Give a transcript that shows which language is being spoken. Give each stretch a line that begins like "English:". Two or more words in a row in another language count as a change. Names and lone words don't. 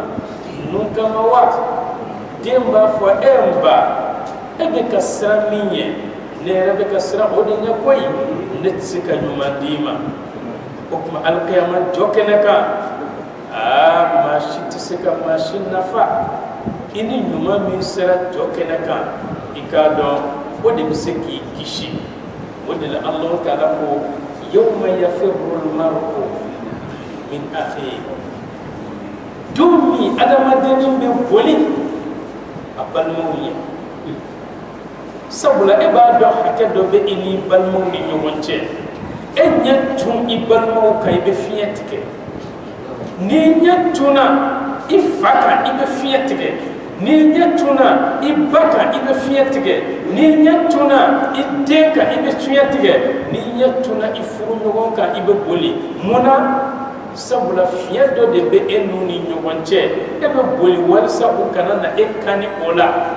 Bambara: nun kama wa den b'a fɔ n ba e bɛ ka siran min ɲɛ ne yɛrɛ bɛ ka siran o de ɲɛ koyi ne tɛ se ka ɲuman d'i ma o tuma alikiyama jɔ kɛnɛ kan maa si tɛ se ka maa si nafa i ni ɲuman min sera jɔ kɛnɛ kan i k'a dɔn o de bɛ se k'i kisi o de la Alahu Taala ko
Arabic: يوم يفر المرء من أخيه
Bambara: don min adamaden bɛ boli a balimaw ɲɛ sabula e b'a dɔn hakɛ dɔ bɛ i ni balimaw ni ɲɔgɔn cɛ e ɲɛ tun i balimaw kan i bɛ fiɲɛ tigɛ n'i ɲɛ tunna i fa kan i bɛ fiɲɛ tigɛ n'i ɲɛ tunna i ba kan i bɛ fiɲɛ tigɛ n'i ɲɛ tunna i den kan i bɛ fiɲɛ tigɛ n'i ɲɛ tunna i furuɲɔgɔn kan i bɛ boli munna sabula fiɲɛ dɔ de bɛ e n'u ni ɲɔgɔn cɛ e bɛ boli walisa u kana na e kan ni o la